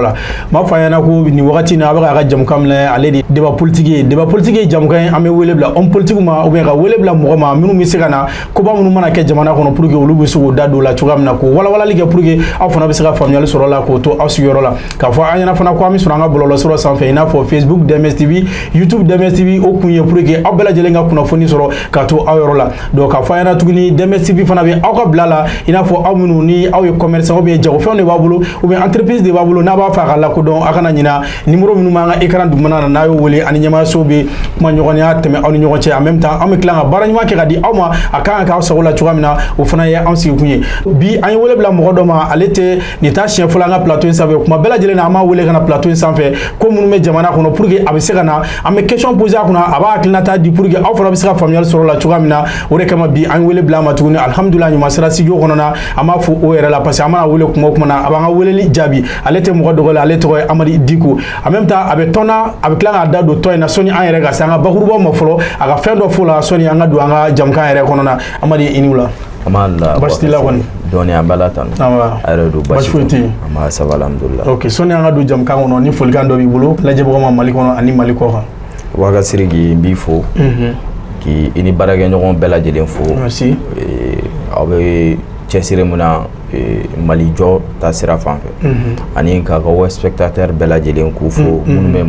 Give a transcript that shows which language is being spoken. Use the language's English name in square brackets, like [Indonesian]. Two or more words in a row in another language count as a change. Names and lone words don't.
[Bambara] la m'a fɔ an ɲɛna ko ni wagati na a bɛ ka jamukan minɛ ale de [French] débat politique [Bambara] ye jamukan an bɛ wele bila [French] homme politique [Bambara] ma [French] ou bien [Bambara] ka wele bila mɔgɔ ma minnu bɛ se ka na koba minnu mana kɛ jamana kɔnɔ [French] pour que [Bambara] olu bɛ se k'o da don la cogoya min na ko walawalali kɛ [French] pour que [Bambara] aw fana bɛ se ka faamuyali sɔrɔ la k'o to aw sigiyɔrɔ la k'a fɔ an ɲɛna fana ko an bɛ sɔrɔ an ka bɔlɔlɔsiraw sanfɛ i n'a fɔ Facebook DMS TV YouTube DMS TV o kun ye [French] pour que [Bambara] aw bɛɛ lajɛlen ka kunnafoni sɔrɔ ka to aw yɔrɔ la donc k'a fɔ an ɲɛna tuguni DMS TV fana bɛ aw ka bila la i n'a fɔ aw minnu ni aw ye commerçant [French] ou bien [Bambara] jagofɛnw de b'a bolo [French] ou bien [Bambara] entreprise de b'a bolo n'a b'a fɛ a ka lakodɔn a kana ɲina numéro minnu b'an ka écran dugumana na n'a y'o wele ani ɲɛmaayaso bɛ kuma ɲɔgɔnya tɛmɛ aw ni ɲɔgɔn cɛ [French] en même temps [Bambara] an bɛ tila ka baara ɲuman kɛ ka di aw ma a kan ka k'aw sago la cogoya min na o fana ye an sigi kun ye bi an ye wele bila mɔgɔ dɔ ma ale tɛ nin t'a siɲɛ fɔlɔ an ka plateau in sanfɛ kuma bɛɛ lajɛlen na an b'a wele ka na plateau in sanfɛ ko minnu bɛ jamana kɔnɔ [French] pour que [Bambara] a bɛ se ka na an bɛ [French] question poser [Bambara] a kunna a b'a hakilinata di [French] pour que [Bambara] aw fana bɛ se ka faamuyali sɔrɔ la cogoya min na o de kama bi an ye wele bila a ma tuguni alhamdulillah ɲuman sera studio kɔnɔ an b'a fɔ o yɛrɛ la parce que an mana wele kuma o kuma na a b'an ka weleli jaabi ale tɛ mɔgɔ dɔgɔlen ale tɔgɔ ye Amadi Diko [French] en même temps [Bambara] a bɛ tɔn na a bɛ tila k'a da don tɔn in na sɔnni an yɛrɛ ka se an ka bakurubaw ma fɔlɔ a ka fɛn dɔ fɔ la sɔnni an ka don an ka jamukan yɛrɛ kɔnɔ na Amadi i ni wula baasi t'i la kɔni dɔɔni an b'a la tan a yɛrɛ don baasi foyi tɛ yen an b'a [French] ça va [Bambara] alhamdulillah ok sɔnni an ka don jamukan kɔnɔ ni folikan dɔ b'i bolo lajɛbagaw ma Mali kɔnɔ ani Mali kɔ kan Waga Siriki n b'i fo k'i ni baarakɛɲɔgɔn bɛɛ lajɛlen fo merci aw bɛ cɛsiri mun na Mali jɔ ta sira fan fɛ ani k'a ka spectateur bɛɛ lajɛlen k'u fo minnu bɛ